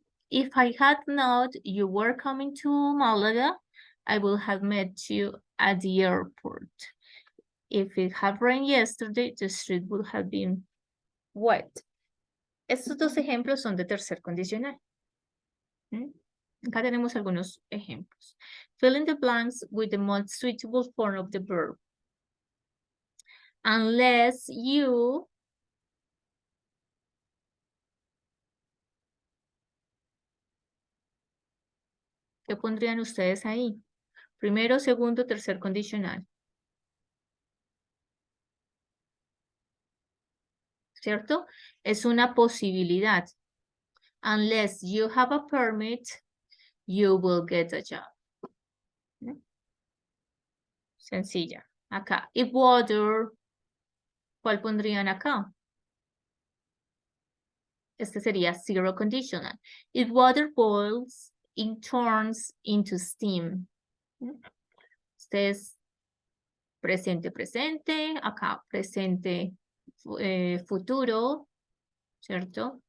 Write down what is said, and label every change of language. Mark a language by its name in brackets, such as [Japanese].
[English] If I had not, you were coming to Malaga, I would have met you at the airport. If it had rained yesterday, the street would have been wet. [Spanish] Estos dos ejemplos son de tercer condicional. Acá tenemos algunos ejemplos. [English] Fill in the blanks with the most suitable form of the verb. Unless you [Spanish] ¿qué pondrían ustedes ahí? Primero, segundo, tercer condicional. ¿Cierto? Es una posibilidad. [English] Unless you have a permit, you will get a job. [Spanish] Sencilla. Acá. [English] If water, [Spanish] ¿cuál pondrían acá? Este sería [English] zero conditional. If water boils, it turns into steam. [Spanish] Este es presente, presente. Acá, presente, futuro, ¿cierto?